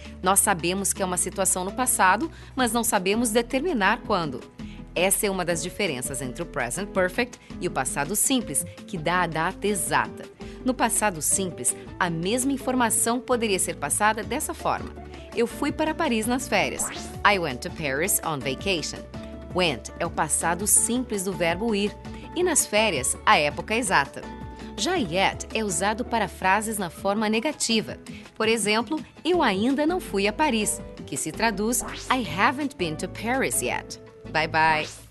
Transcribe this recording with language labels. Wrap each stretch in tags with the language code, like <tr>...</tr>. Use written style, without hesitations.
<pt>Nós sabemos que é uma situação no passado, mas não sabemos determinar quando. Essa é uma das diferenças entre o present perfect e o passado simples, que dá a data exata. No passado simples, a mesma informação poderia ser passada dessa forma: eu fui para Paris nas férias.</pt> <en>I went to Paris on vacation.</en> <pt>Went é o passado simples do verbo ir e nas férias, a época exata. Já yet é usado para frases na forma negativa. Por exemplo, eu ainda não fui a Paris, que se traduz</pt> <en>I haven't been to Paris yet. Bye bye!</en>